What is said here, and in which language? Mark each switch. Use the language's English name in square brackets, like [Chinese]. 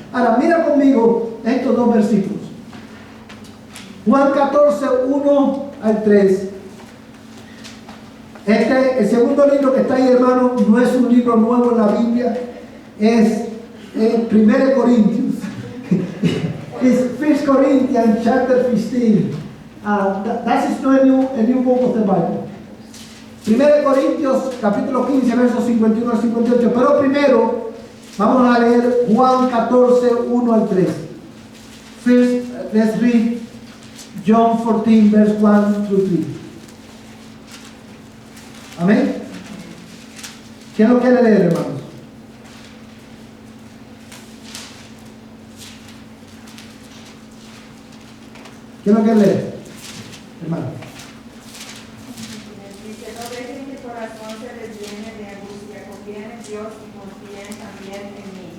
[Spanish] Ahora mira conmigo estos dos versículos. Juan 14, 1 al 3. El segundo libro que está ahí, hermano, no es un libro nuevo en la Biblia, es 1 Corintios. [English] It's 1 Corinthians chapter 15. That is not a new book of the Bible. [Spanish] 1 Corintios capítulo 15 versos 51 al 58. Pero primero vamos a leer Juan 14, 1 al 3. [English] First, let's read John 14 verse 1 through 3. [Spanish] Amén. ¿Quién lo quiere leer, hermanos? ¿Quién lo quiere leer? Hermano. Dice, no dejen que el corazón se les llene de angustia, confíen en Dios y confíen también en mí.